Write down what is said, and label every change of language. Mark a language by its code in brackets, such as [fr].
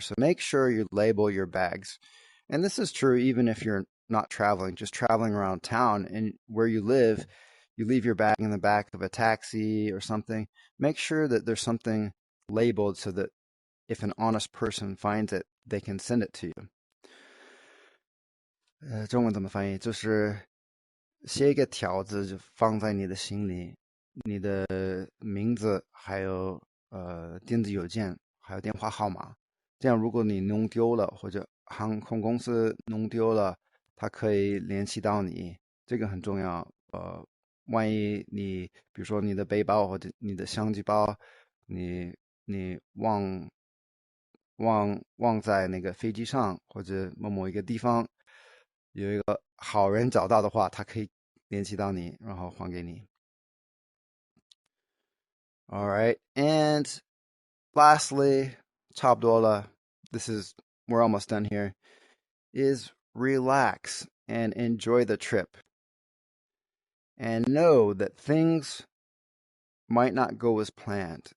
[en] So make sure you label your bags. And this is true even if you're not traveling, just traveling around town and where you live, you leave your bag in the back of a taxi or something. Make sure that there's something labeled so that if an honest person finds it, they can send it to you. [zh] 中文怎么翻译？就是写一个条子，就放在你的行李，你的名字，还有电子邮件，还有电话号码。这样，如果你弄丢了，或者航空公司弄丢了，它可以联系到你，这个很重要。万一你比如说你的背包或者你的相机包，你忘在那个飞机上或者某一个地方，有一个好人找到的话，他可以联系到你，然后还给你。 [en] All right, and lastly, [zh] 差不多了. [en] We're almost done here. Is relax and enjoy the trip, and know that things might not go as planned.